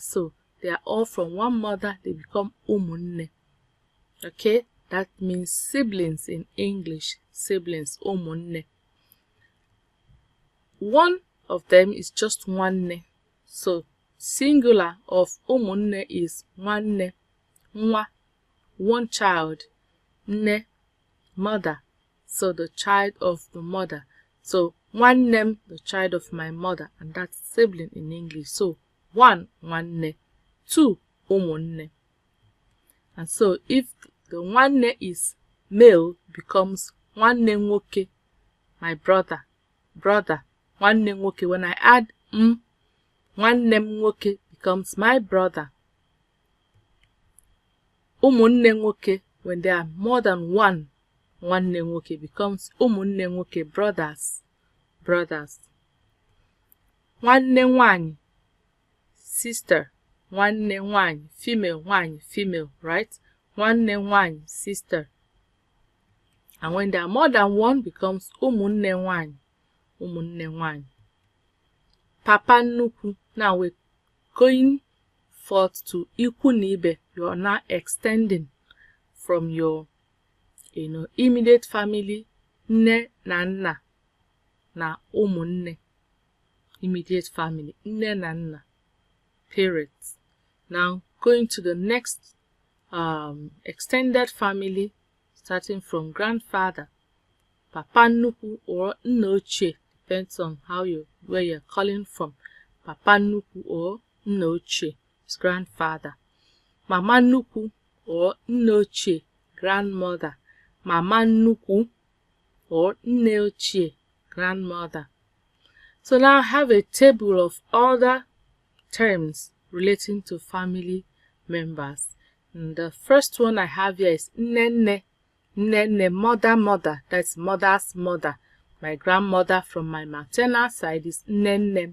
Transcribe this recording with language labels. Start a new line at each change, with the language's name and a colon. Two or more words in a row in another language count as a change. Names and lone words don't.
English: So they are all from one mother, they become omonne. Okay, that means siblings in English. Siblings, omonne. One of them is just nwanne. So singular of omonne is nwanne.
Igbo: Nwa,
English: one child. Nne, mother. So the child of the mother. So nwannem, the child of my mother, and that's sibling in English. So one, nwanne. Two, omonne. And so if the nwanne is male, becomes
Igbo: nwanne nwoke,
English: my brother. Brother.
Igbo: Nwanne nwoke,
English: when I add
Igbo: nwannem nwoke
English: becomes my brother.
Igbo: Umunne nwoke,
English: when there are more than one
Igbo: nwanne nwoke,
English: becomes
Igbo: umunne nwoke,
English: brothers. Brothers.
Igbo: Nwanne nwanyị,
English: sister.
Igbo: Nwanne nwanyị,
English: female, female, right?
Igbo: Nwanne nwanyị,
English: sister. And when there are more than one, becomes
Igbo: umunne nwanyị. Umunne nwanyị. Papa nnukwu.
English: Now we're going forth to
Igbo: ikwu na ibe.
English: You are now extending from your immediate family,
Igbo: nne na nna na ụmụnne.
English: Immediate family,
Igbo: nne na nna,
English: parents. Now going to the next extended family, starting from grandfather,
Igbo: papa nnukwu or nna ochie,
English: depends on where you're calling from.
Igbo: Papa nnukwu or nna ochie
English: is grandfather.
Igbo: Mama nnukwu or nna ochie, grandmother. Mama nnukwu or nne ochie,
English: grandmother. So now I have a table of other terms relating to family members. And the first one I have here is nene. Nene, mother, that's mother's mother. My grandmother from my maternal side is nene.